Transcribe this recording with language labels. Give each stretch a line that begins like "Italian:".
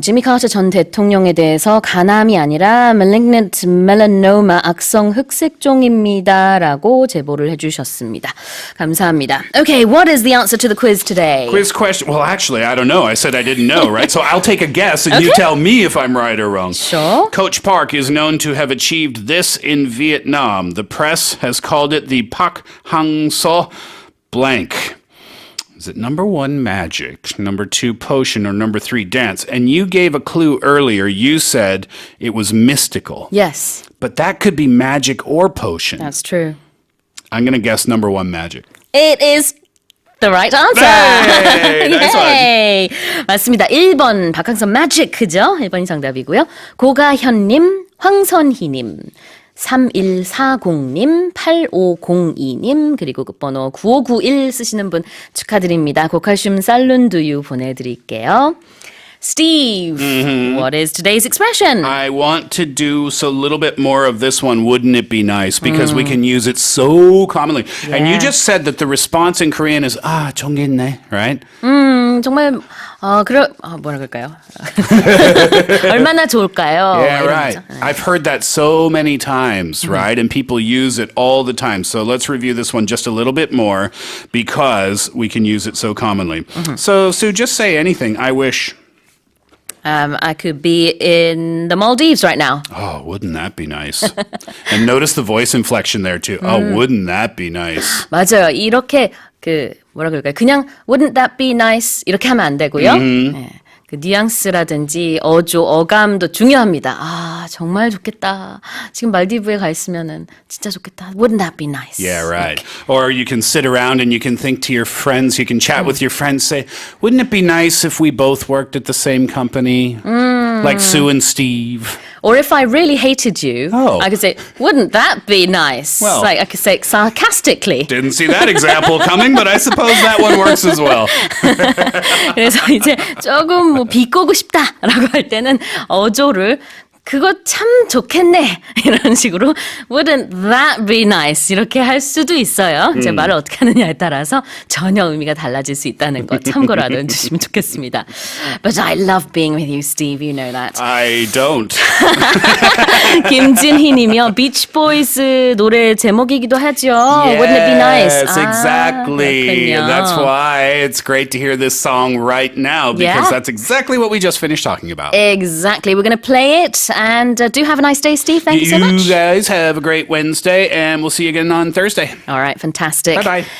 Korean: 지미 카터 전 대통령에 대해서 간암이 아니라
English: malignant melanoma
Korean: 악성 흑색종입니다. 라고 제보를 해주셨습니다. 감사합니다.
English: Okay, what is the answer to the quiz today? Quiz question. Well, actually, I don't know. I said I didn't know, right? So I'll take a guess and you tell me if I'm right or wrong. Sure. Coach Park is known to have achieved this in Vietnam. The press has called it the Pak Hang So blank. Is it number 1, magic, number 2, potion, or number 3, dance? And you gave a clue earlier. You said it was mystical. Yes, But that could be magic or potion. that's true. I'm going to guess number 1, magic. It is the right answer. Hey, nice one.
Korean: Yay. 맞습니다. 1번 박항선 magic,죠? 1번이 정답이고요. 고가현님, 황선희님, 3140님, 8502님, 그리고 끝번호 9591 쓰시는 분 축하드립니다. 고칼슘 살룬두유 보내드릴게요.
English: Steve, what is today's expression? I want to do a little bit more of this one, wouldn't it be nice? Because we can use it so commonly. And you just said that the response in Korean is,
Korean: 정겠네,
English: right?
Korean: 정말 뭐라 그럴까요? 얼마나 좋을까요?
English: Yeah,
Korean: 이런
English: right.
Korean: 거죠.
English: I've heard that so many times, right? And people use it all the time. So let's review this one just a little bit more because we can use it so commonly. So, Sue, just say anything. I wish. I could be in the Maldives right now. Oh, wouldn't that be nice? And notice the voice inflection there too. Oh, wouldn't that be nice?
Korean: 맞아요. 이렇게 뭐라 그럴까요? 그냥
English: wouldn't that be nice
Korean: 이렇게 하면 안 되고요. 네. 그 뉘앙스라든지 어감도 중요합니다. 정말 좋겠다. 지금 말디브에 가 있으면은 진짜 좋겠다.
English: Wouldn't that be nice? Yeah, right. Or you can sit around and you can think to your friends, you can chat with your friends, say, wouldn't it be nice if we both worked at the same company? Like Sue and Steve. Or if I really hated you, I could say, wouldn't that be nice? Well, like I could say it sarcastically. Didn't see that example coming, but I suppose that one works as well.
Korean: 그래서 이제 조금 뭐 비꼬고 싶다라고 할 때는 어조를 그거 참 좋겠네 이런 식으로
English: wouldn't that be nice
Korean: 이렇게 할 수도 있어요. 제 말을 어떻게 하느냐에 따라서 전혀 의미가 달라질 수 있다는 거 참고로 알아주시면 좋겠습니다.
English: But I love being with you, Steve. You know that. I don't.
Korean: 김진희님이요. Beach Boys 노래 제목이기도 하죠.
English: Wouldn't it be nice? Yes, exactly.
Korean: 그렇군요.
English: That's why it's great to hear this song right now because that's exactly what we just finished talking about. Exactly. We're going to play it And do have a nice day, Steve. Thank you so much. You guys have a great Wednesday, and we'll see you again on Thursday. All right, fantastic. Bye-bye.